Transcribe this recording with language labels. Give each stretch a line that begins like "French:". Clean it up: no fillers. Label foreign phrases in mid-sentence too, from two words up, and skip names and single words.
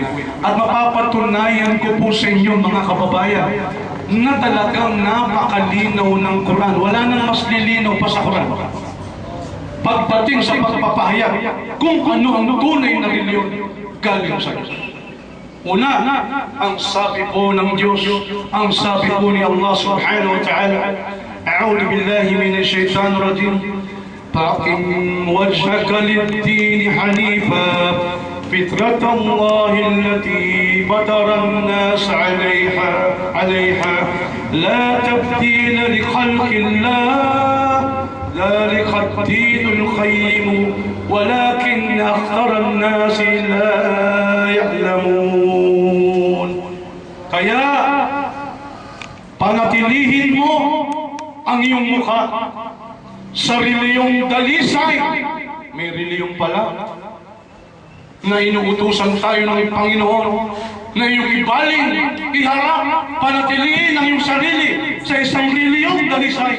Filipino: At mapapatunayan ko po sa inyo mga kababayan na talagang napakalinaw ng Quran. Wala nang mas lilinaw pa sa Quran. Pagdating sa pagpapahayag kung ano ang tunay na reliyon galing sa Diyos. Una, ang sabi po ng Diyos, ang sabi po ni
Arabic: الله سبحانه وتعالى, أعوذ بالله من الشيطان الرجيم فأقم وجهك للدين حنيفا فطرة الله التي فطر الناس عليها لا تبديل لخلق الله ذلك الدين القيم ولكن أكثر الناس لا يعلمون.
Filipino: Kaya panatilihin mo ang iyong mukha sa reliyong dalisay. May reliyong pala na inuutusan tayo ng Panginoon na iyong ibaling, iharap, panatilihin ang iyong sarili sa isang reliyong dalisay.